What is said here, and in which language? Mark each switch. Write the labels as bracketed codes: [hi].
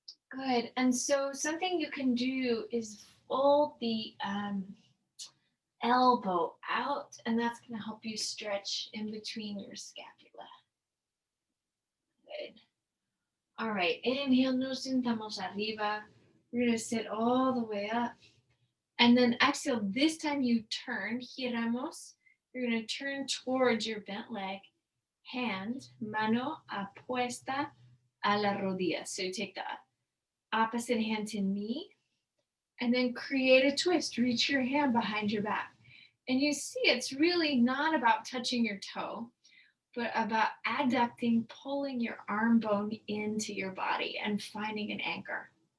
[en] Good. And so something you can do is fold the elbow out, and that's going to help you stretch in between your scapula. Good. All right. Inhale, [es] nos sentamos arriba. [en] We're going to sit all the way up. And then exhale, this time you turn, giramos. You're going to turn towards your bent leg. [es] hand, mano apuesta a la rodilla. [en] So you take the opposite hand to knee, and then create a twist. Reach your hand behind your back. And you see it's really not about touching your toe, but about adducting, pulling your arm bone into your body and finding an anchor.